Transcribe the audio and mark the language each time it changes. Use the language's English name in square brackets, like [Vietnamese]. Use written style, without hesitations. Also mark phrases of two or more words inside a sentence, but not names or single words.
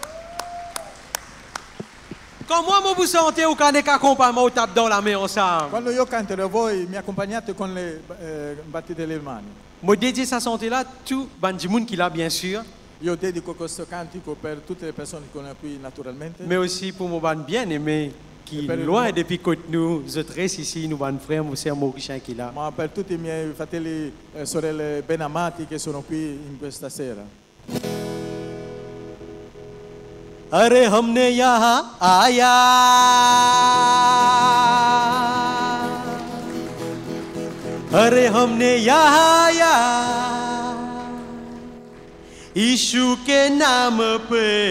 [French] Quand moi, vous sentez ou quand on accompagne, on tape dans la main ensemble. [Italian] Quando io canterò, voi mi accompagnate con le battite delle mani. [French] Moi, dédié sa santé là, tout le qui l'a bien sûr, [Italian] Io dedico questo cantico per tutte le persone che sono qui naturalmente, [French] mais aussi pour mon bien-aimé qui Et loin [Italian] per- [French] depuis que nous autres ici, nous ban frère, mon frère Mauricien qui est là. [Italian] ma per tutti i miei fratelli e sorelle ben amati che sono qui in questa sera. [Hindi] अरे हमने यहाँ आया अरे हमने यहाँ आया यीशु के नाम पे